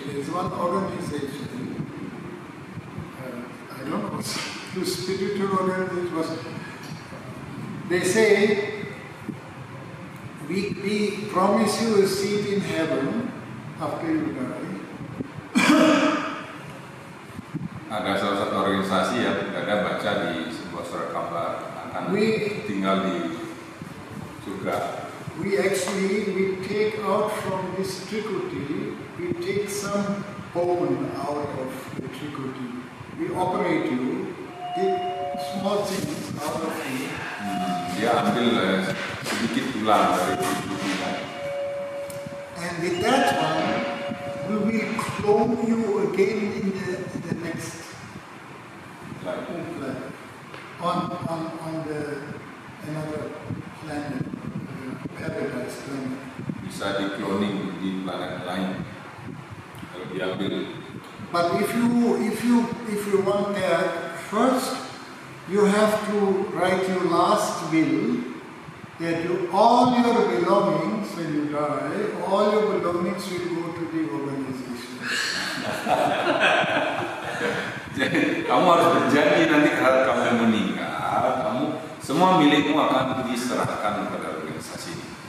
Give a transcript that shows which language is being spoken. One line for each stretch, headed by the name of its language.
English: There is one organization. I don't know. To spiritual organizations, they say, we promise you a seat in heaven after you die.
Indonesian: Ada salah satu organisasi yang ada baca di sebuah surat kabar akan tinggal di surga.
English: We take out from this trikuti, we take some bone out of the trikuti. We operate you. Small things out of you.
Indonesian: Dia ambil sedikit tulang dari tubuh kita.
English: And with that one, we will clone you again in the next life. On the another planet, paradise planet.
Indonesian: Bisa di-cloning di planet lain kalau diambil.
English: But if you want that, first you have to write your last will that all your belongings when you die, all your belongings will go to the organization.
Indonesian: Jadi kamu harus berjanji nanti kalau kamu meninggal, semua milikmu akan diserahkan kepada organisasi ini.